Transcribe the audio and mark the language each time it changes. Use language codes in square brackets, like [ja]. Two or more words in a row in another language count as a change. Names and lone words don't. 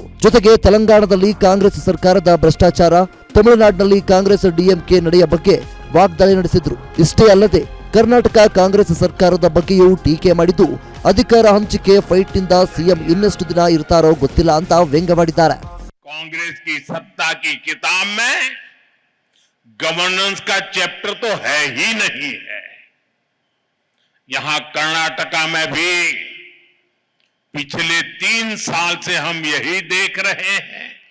[kn] ಜೊತೆಗೆ ತೆಲಂಗಾಣದಲ್ಲಿ ಕಾಂಗ್ರೆಸ್ ಸರ್ಕಾರದ ಭ್ರಷ್ಟಾಚಾರ, ತಮಿಳುನಾಡಿನಲ್ಲಿ ಕಾಂಗ್ರೆಸ್ ಡಿಎಂಕೆ ನಡೆಯ ಬಗ್ಗೆ ವಾಗ್ದಾಳಿ ನಡೆಸಿದ್ರು. ಇಷ್ಟೇ ಅಲ್ಲದೆ ಕರ್ನಾಟಕ ಕಾಂಗ್ರೆಸ್ ಸರ್ಕಾರದ ಬಗ್ಗೆಯೂ ಟೀಕೆ ಮಾಡಿದ್ದು, ಅಧಿಕಾರ ಹಂಚಿಕೆ ಫೈಟ್ನಿಂದ ಸಿಎಂ ಇನ್ನೆಷ್ಟು ದಿನ ಇರ್ತಾರೋ ಗೊತ್ತಿಲ್ಲ ಅಂತ ವ್ಯಂಗ್ಯವಾಡಿದ್ದಾರೆ. [hi] कांग्रेस की सत्ता की किताब में गवर्नेंस का चैप्टर तो है ही नहीं है. यहां कर्नाटका में भी पिछले 3 साल से हम यही देख रहे हैं.